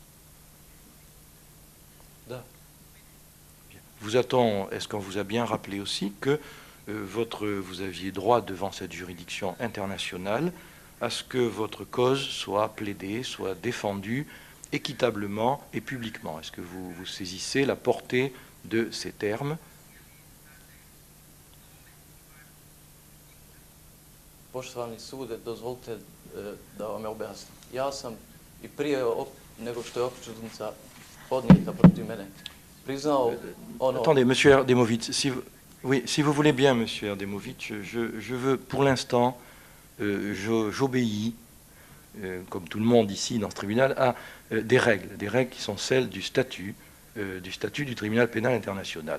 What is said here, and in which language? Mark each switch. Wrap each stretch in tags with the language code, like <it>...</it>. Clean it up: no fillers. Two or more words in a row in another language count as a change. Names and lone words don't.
<fr>Est-ce qu'on vous a bien rappelé aussi que vous aviez droit devant cette juridiction internationale à ce que votre cause soit plaidée, soit défendue équitablement et publiquement? Est-ce que vous saisissez la portée de ces termes?</fr> <bs>Poštovani sude, dozvolite da vam objasnim. Ja sam i prije nego što je optužnica podnijeta protiv mene priznao ono...</bs> <fr>Attendez, monsieur Erdemovic, oui, si vous voulez bien, monsieur Erdemovic, je veux pour l'instant, j'obéis, comme tout le monde ici dans ce tribunal, à des règles qui sont celles du statut du tribunal pénal international.</fr>